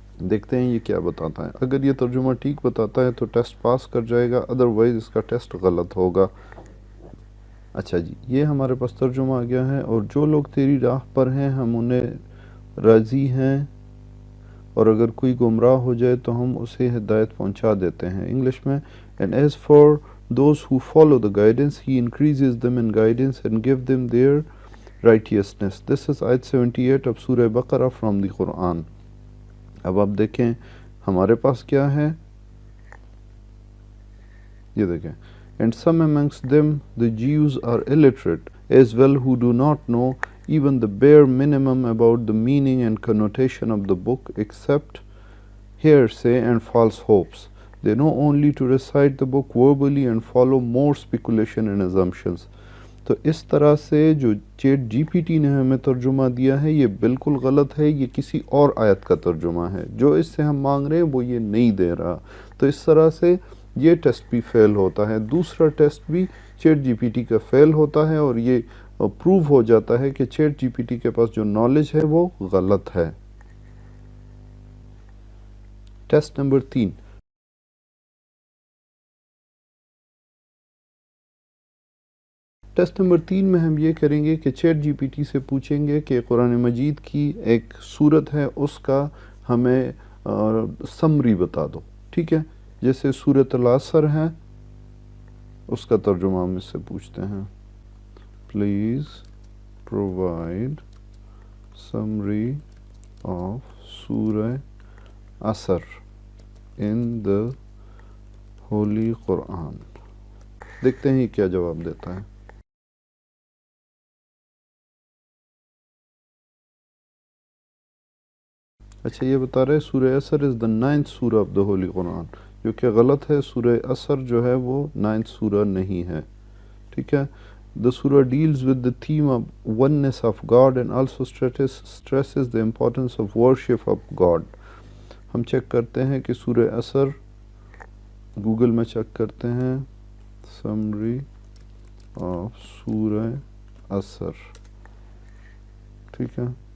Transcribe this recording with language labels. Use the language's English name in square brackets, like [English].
[Urdu] دیکھتے ہیں یہ کیا بتاتا ہے. اگر یہ ترجمہ ٹھیک بتاتا ہے تو ٹیسٹ پاس کر جائے گا، ادروائز اس کا ٹیسٹ غلط ہوگا. اچھا جی، یہ ہمارے پاس ترجمہ آ گیا ہے. اور جو لوگ تیری راہ پر ہیں ہم انہیں راضی ہیں، اور اگر کوئی گمراہ ہو جائے تو ہم اسے ہدایت پہنچا دیتے ہیں. انگلش میں [English] and as for those who follow the guidance he increases them in guidance and give them their righteousness. This is ayat 78 of Surah Baqarah from the Quran. [Urdu] اب آپ دیکھیں ہمارے پاس کیا ہے. یہ دیکھیں [English] and some amongst them the Jews are illiterate as well who do not know even the bare minimum about the meaning and connotation of the book except hearsay and false hopes. They know only to recite the book verbally and follow more speculation and assumptions. [Urdu] تو اس طرح سے جو chat جی P T نے ہمیں ترجمہ دیا ہے یہ بالکل غلط ہے. یہ کسی اور آیت کا ترجمہ ہے. جو اس سے ہم مانگ رہے ہیں وہ یہ نہیں دے رہا. تو اس طرح سے یہ ٹیسٹ بھی فیل ہوتا ہے. دوسرا ٹیسٹ بھی چیٹ جی پی ٹی کا فیل ہوتا ہے، اور یہ پروو ہو جاتا ہے کہ چیٹ جی پی ٹی کے پاس جو نالج ہے وہ غلط ہے. Test number 3. ٹیسٹ نمبر 3 میں ہم یہ کریں گے کہ چیٹ جی پی ٹی سے پوچھیں گے کہ قرآن مجید کی ایک سورت ہے اس کا ہمیں سمری بتا دو. ٹھیک ہے، جیسے سورۃ العصر ہے اس کا ترجمہ ہم اس سے پوچھتے ہیں. [English] Please provide summary of Surah Asr in the holy Quran. [Urdu] دیکھتے ہیں کیا جواب دیتا ہے. اچھا، یہ بتا رہے سورہ عصر [English] is the 9th surah of the holy Quran, [Urdu] جو کہ غلط ہے. سورہ عصر جو ہے وہ 9th سورہ نہیں ہے. ٹھیک ہے. [English] The surah deals with the theme of oneness of God and also stresses the importance of worship of God. [Urdu] ہم چیک کرتے ہیں کہ سورہ عصر گوگل میں چیک کرتے ہیں [English] Summary of Surah Asr. [Urdu] ٹھیک ہے.